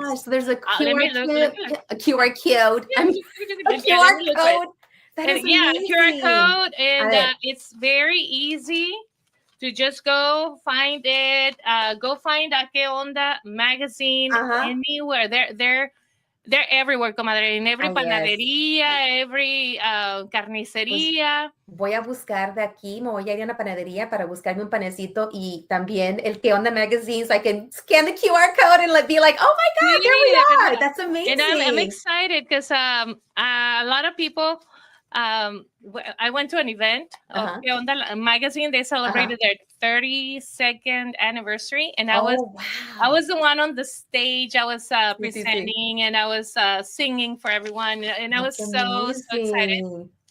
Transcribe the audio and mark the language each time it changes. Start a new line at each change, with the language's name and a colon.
English: Gosh. So there's a QR code. A QR code. A QR code. That is amazing. QR code, and it's very easy to just go find it. Go find a ¿Qué onda magazine anywhere. They're everywhere, comadre. In every panadería, every carnicería.
Spanish: Pues voy a buscar de aquí, me voy a ir a una panadería para buscarme un panecito y también el ¿Qué onda magazine
English: so I can scan the QR code and be like, oh my God, there we are. That's amazing. And I'm excited because a lot of people, I went to an event of ¿Qué onda magazine. They celebrated their 32nd anniversary, and I was the one on the stage. I was presenting and I was singing for everyone, and I was so excited.